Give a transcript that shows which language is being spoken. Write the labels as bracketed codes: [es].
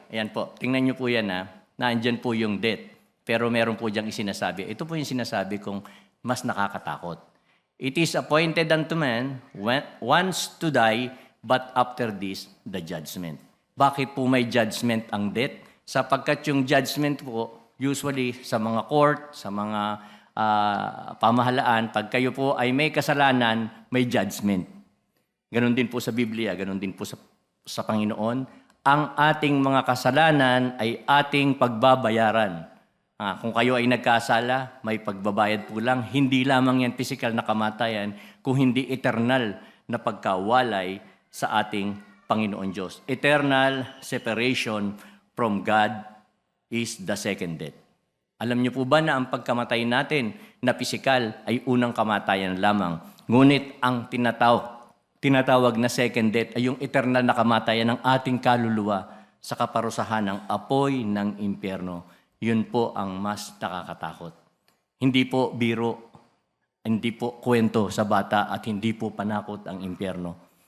[tl] Ayan po, tingnan nyo po yan nandyan po yung death. Pero meron po diyang isinasabi. Ito po yung sinasabi kong mas nakakatakot. [en] It is appointed unto man once to die, but after this, the judgment. [tl] Bakit po may judgment ang death? Sapagkat yung judgment po, usually sa mga court, sa mga pamahalaan, pag kayo po ay may kasalanan, may judgment. Ganon din po sa Biblia, ganon din po sa Panginoon. Ang ating mga kasalanan ay ating pagbabayaran. Kung kayo ay nagkasala, may pagbabayad po lang. Hindi lamang yan physical na kamatayan, kung hindi eternal na pagkawalay sa ating Panginoon Diyos. [en] Eternal separation from God is the second death. [tl] Alam niyo po ba na ang pagkamatay natin na physical ay unang kamatayan lamang? Ngunit ang tinatawag na [en] second death [tl] ay yung eternal na kamatayan ng ating kaluluwa sa kaparusahan ng apoy ng impyerno. Yun po ang mas nakakatakot. Hindi po biro, hindi po kwento sa bata at hindi po panakot ang impyerno.